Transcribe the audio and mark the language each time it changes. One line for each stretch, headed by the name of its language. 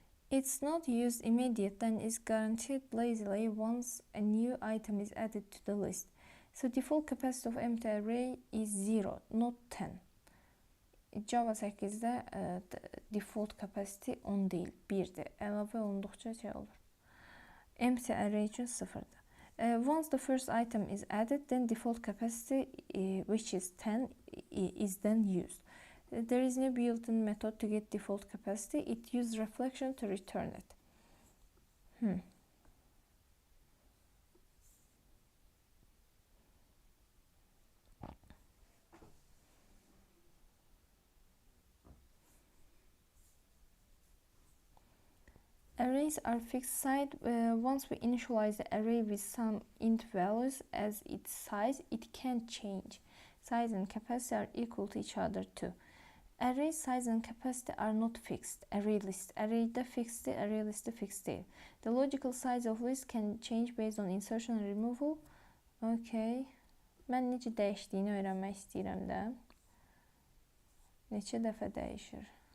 English: It's not used immediately and is guaranteed lazily once a new item is added to the list. So default capacity of empty array is 0, not 10.
Azerbaijani: Java 8'də default capacity 10 deyil, 1'dir. Əlavə olunduqca şey olur. Empty array üçün 0'dır.
English: Once the first item is added, then default capacity, which is 10, is then used. There is no built-in method to get default capacity. It uses reflection to return it. Arrays are fixed size. Once we initialize the array with some int values as its size, it can't change. Size and capacity are equal to each other too. Array size and capacity are not fixed. ArrayList.
Azerbaijani: Array'də fixeddir, ArrayList'də fixed deyil.
English: The logical size of list can change based on insertion and removal. Okay.
Azerbaijani: Mən necə dəyişdiyini öyrənmək istəyirəm də. Neçə dəfə dəyişir?